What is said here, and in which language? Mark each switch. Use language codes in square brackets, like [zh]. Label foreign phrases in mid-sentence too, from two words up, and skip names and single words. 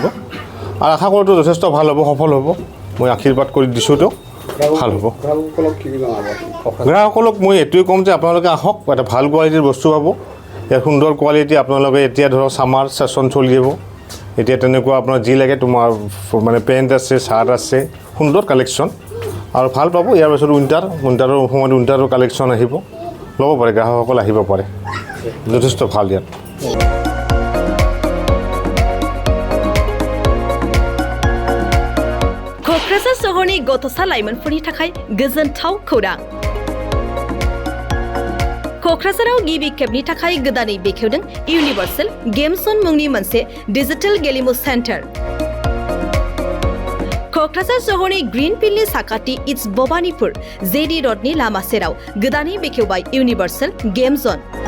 [as] আৰু আশা কৰোঁতো যথেষ্ট ভাল হ'ব সফল হ'ব মই আশীৰ্বাদ কৰি দিছোঁতো ভাল হ'ব গ্ৰাহকসকলক মই এইটোৱে ক'ম যে আপোনালোকে আহক এটা ভাল কোৱালিটিৰ বস্তু পাব ইয়াৰ সুন্দৰ কোৱালিটি আপোনালোকে এতিয়া ধৰক [en] summer session [as] চলি যাব এতিয়া তেনেকুৱা আপোনাৰ যি লাগে তোমাৰ মানে পেণ্ট আছে চাৰ্ট আছে সুন্দৰ কালেকশ্যন আৰু ভাল পাব ইয়াৰ পিছত উইণ্টাৰৰ সময়ত উইণ্টাৰৰ কালেকশ্যন আহিব ল'ব পাৰে গ্ৰাহকসকল আহিব পাৰে যথেষ্ট ভাল ইয়াত [brx] क'क्राझार सहरनि गथ'सा लाइमोनफोरनि थाखाय गोजोनथाव खौरां क'क्राझाराव गिबि खेबनि थाखाय गोदानै बेखेवदों इउनिभार्सेल गेम जन मुंनि मोनसे डिजिटेल गेलेमु सेन्टार क'क्राझार सहरनि ग्रीन फिल्डनि साखाथि इट्स भबानिपुर जेडि रडनि लामा सेराव गोदानै बेखेवबाय इउनिभार्सेल गेम जन